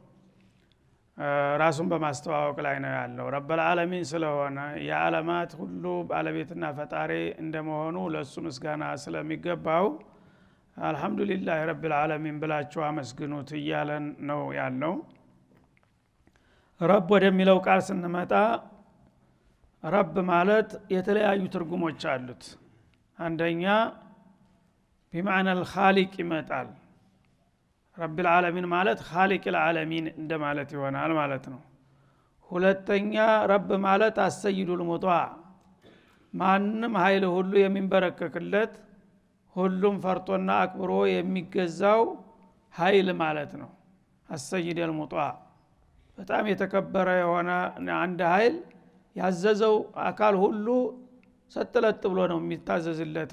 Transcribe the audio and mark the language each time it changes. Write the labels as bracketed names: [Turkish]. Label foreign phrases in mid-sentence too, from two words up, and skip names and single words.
[Amharic] ራሱን በማስተዋወቅ ላይ ነው ያለው [Arabic] رب العالمين [Amharic] ስለሆነ የዓለማት ሁሉ ባለቤትና ፈጣሪ እንደመሆኑ ለሱ ምስጋና ስለሚገባው [Arabic] الحمد لله رب العالمين [Amharic] ብላችሁ አመስግኑት እያለን ነው ያለው ረብ ወደሚለው ቃል ስንመጣ ረብ ማለት የተለያዩ ትርጉሞች አሉት አንደኛ [Arabic] بمعنى الخالق [Amharic] ይመጣል [Arabic] رب العالمين [Amharic] ማለት [Arabic] خالق العالمين [Amharic] እንደማለት ይሆናል ማለት ነው ሁለተኛ ረብ ማለት [Arabic] السيد المطاع [Amharic] ማንንም ኃይል ሁሉ የሚንበረከክለት ሁሉም ፈርጦና አክብሮ የሚገዛው ኃይል ማለት ነው [Arabic] السيد المطاع [Amharic] በጣም የተከበረ የሆነ አንድ ኃይል ያዘዘው አካል ሁሉ ሰጥለጥ ብሎ ነው የሚታዘዝለት